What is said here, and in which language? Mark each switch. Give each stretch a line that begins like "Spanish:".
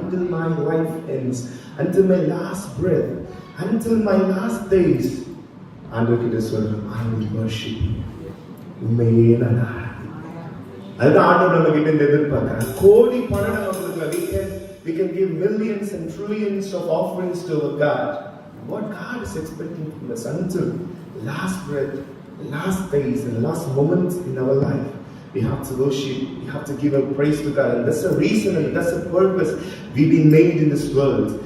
English: my life ends, until my last breath, until my last days,
Tamil: ஆண்டவர்கிட்ட சொல்றேன்,
English: I will worship you.
Tamil: உண்மையே நான் அதுதான் ஆண்டவர் நம்ம கிட்ட இருந்து எதிர்பார்க்கிறேன். கோடி பணம் நமக்கு
English: we can give millions and trillions of offerings to our God. What God is expecting from us until last breath, last days and last moments in our life, we have to worship, we have to give a praise to God, and that's the reason and that's the purpose we've been made in this world.